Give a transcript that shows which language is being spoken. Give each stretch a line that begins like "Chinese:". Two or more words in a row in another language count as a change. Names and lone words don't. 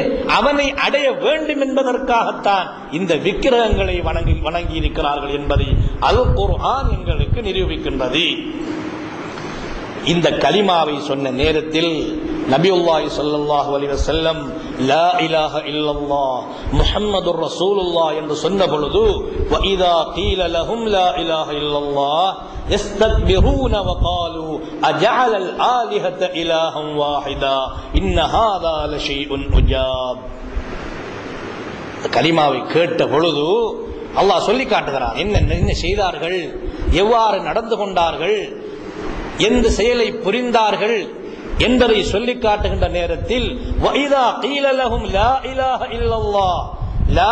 Tamil: அவனை அடைய வேண்டும் என்பதற்காகத்தான் இந்த விக்கிரகங்களை வணங்கி இருக்கிறார்கள் என்பதை அல் குர்ஆன் எங்களுக்கு நிரூபிக்கின்றது. இந்த கலிமாவை சொன்ன நேரத்தில் நபியுல்லாஹி ஸல்லல்லாஹு அலைஹி வஸல்லம்
Arabic: لا إله إلا الله محمد رسول الله
Tamil: என்று சொன்ன பொழுது
Arabic: وإذا قيل لهم لا إله إلا الله يستكبرون وقالوا أجعل الآلهة إلها واحدا إن هذا لشيء عجاب.
Tamil: கலிமாவை கேட்ட பொழுது அல்லாஹ் சொல்லி காட்டுகிறான் என்ன செய்தார்கள், எவ்வாறு நடந்து கொண்டார்கள், எந்த செயலை புரிந்தார்கள் என்பதை சொல்லி காட்டுகின்ற நேரத்தில்
Arabic: وإذا قيل لهم لا إله إلا الله، لا